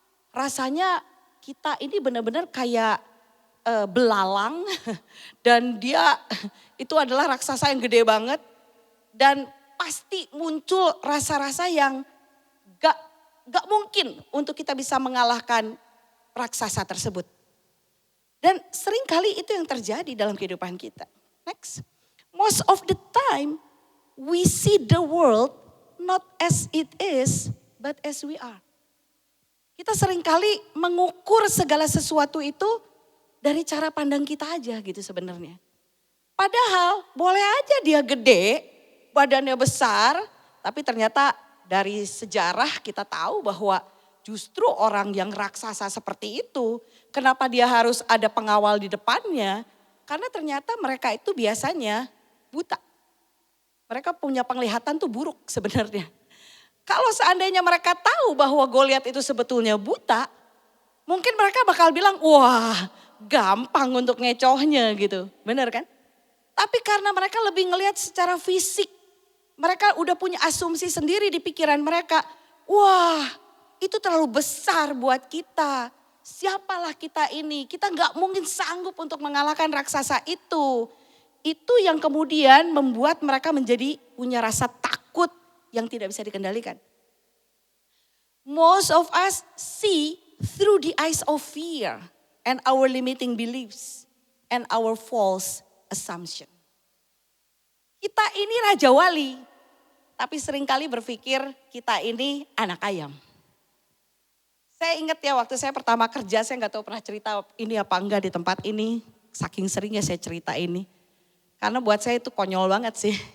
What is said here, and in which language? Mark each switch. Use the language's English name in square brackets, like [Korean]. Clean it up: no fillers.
[Indonesian] Rasanya kita ini benar-benar kayak belalang dan dia itu adalah raksasa yang gede banget dan pasti muncul rasa-rasa yang gak mungkin untuk kita bisa mengalahkan raksasa tersebut. Dan seringkali itu yang terjadi dalam kehidupan kita. [English] Next. Most of the time we see the world not as it is but as we are. [Indonesian] Kita seringkali mengukur segala sesuatu itu dari cara pandang kita aja gitu sebenarnya. Padahal boleh aja dia gede, badannya besar, tapi ternyata dari sejarah kita tahu bahwa justru orang yang raksasa seperti itu, kenapa dia harus ada pengawal di depannya? Karena ternyata mereka itu biasanya buta. Mereka punya penglihatan tuh buruk sebenarnya. Kalau seandainya mereka tahu bahwa Goliat itu sebetulnya buta, mungkin mereka bakal bilang, wah gampang untuk ngecohnya gitu. Benar kan? Tapi karena mereka lebih ngelihat secara fisik, mereka udah punya asumsi sendiri di pikiran mereka. Wah itu terlalu besar buat kita. Siapalah kita ini? Kita gak mungkin sanggup untuk mengalahkan raksasa itu. Itu yang kemudian membuat mereka menjadi punya rasa takut yang tidak bisa dikendalikan. [English] Most of us see through the eyes of fear and our limiting beliefs and our false assumption. [Indonesian] Kita ini raja wali, tapi seringkali berpikir kita ini anak ayam. Saya ingat ya waktu saya pertama kerja, saya nggak tahu pernah cerita ini apa enggak di tempat ini. Saking seringnya saya cerita ini. Karena buat saya itu konyol banget sih.